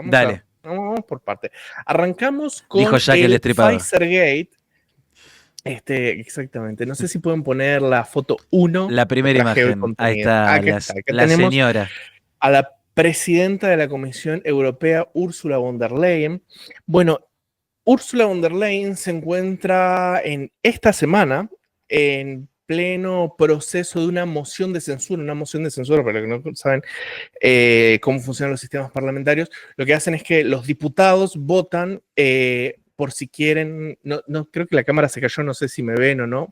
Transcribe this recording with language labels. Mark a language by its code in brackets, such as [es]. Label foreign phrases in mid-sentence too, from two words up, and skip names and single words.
[es] Dale, vamos por parte. Arrancamos dijo con Jack el el Destripador. Pfizer Gate. Exactamente. No sé si pueden poner la foto uno La que primera traje hoy imagen, ahí contenido. está, Acá está. Acá la tenemos señora. a la presidenta de la Comisión Europea, Ursula von der Leyen. Bueno, Ursula von der Leyen se encuentra en esta semana en pleno proceso de una moción de censura, para los que no saben cómo funcionan los sistemas parlamentarios, lo que hacen es que los diputados votan por si quieren, no, creo que la cámara se cayó, no sé si me ven o no.